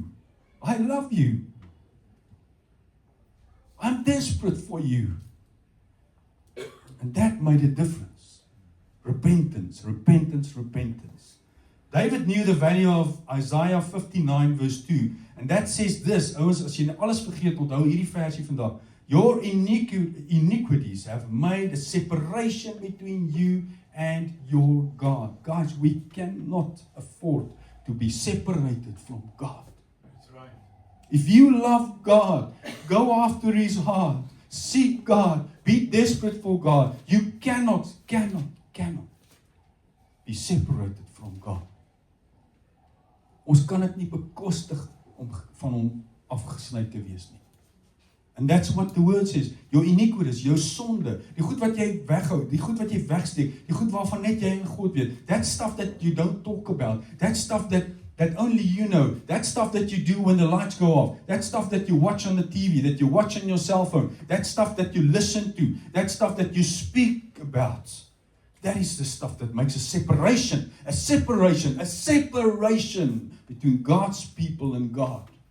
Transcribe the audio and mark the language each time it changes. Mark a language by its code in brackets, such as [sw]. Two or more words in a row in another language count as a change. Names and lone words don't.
[en] I love you. I'm desperate for you. And that made a difference. Repentance, repentance, repentance. David knew the value of Isaiah 59 verse 2. And that says this, [af] ouens, as jy alles vergeet, onthou hierdie versie vandag. [en] Your iniquities have made a separation between you and your God. Guys, we cannot afford to be separated from God. That's right. If you love God, go after His heart. Seek God. Be desperate for God. You cannot be separated from God. [af] Ons kan dit nie bekostig om van Hom afgesny te wees nie. [en] And that's what the word says. Your iniquities, [af] jou sonde, die goed wat jy weghou, die goed wat jy wegsteek, die goed waarvan net jy en God weet. [en] That stuff that you don't talk about. That stuff that only you know. That stuff that you do when the lights go off. That stuff that you watch on the TV, that you watch on your cell phone. That stuff that you listen to. That stuff that you speak about. That is the stuff that makes a separation between God's people and God.